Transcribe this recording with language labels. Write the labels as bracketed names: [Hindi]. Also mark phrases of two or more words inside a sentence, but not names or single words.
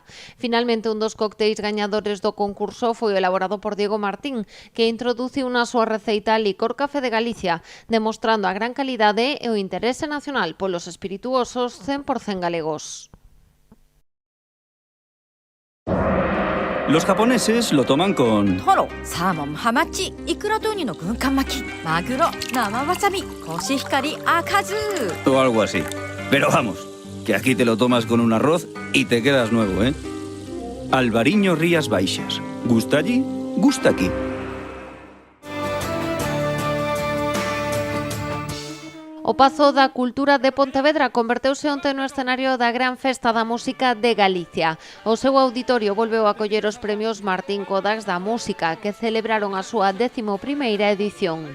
[Galician] Finalmente, un dos cócteis gañadores do concurso foi elaborado por Diego Martín, que introduciu na súa receita licor café de Galicia, demostrando a gran calidade e o interese nacional polos espirituosos 100% galegos. [Spanish] Los japoneses lo toman con... [Japanese] Toro, salmon, hamachi, ikuraとウニの軍艦巻き、マグロ、生わさび、コシヒカリ、赤酢. [Spanish] o algo así. Pero vamos, que aquí te lo tomas con un arroz y te quedas nuevo, ¿eh? Albariño Rías Baixas. ¿Gusta allí? Gusta aquí. [Galician] O Pazo da Cultura de Pontevedra converteuse onte no escenario da Gran Festa da Música de Galicia. O seu auditorio volveu a coller os premios Martín Codax da Música, que celebraron a súa 11ª edición.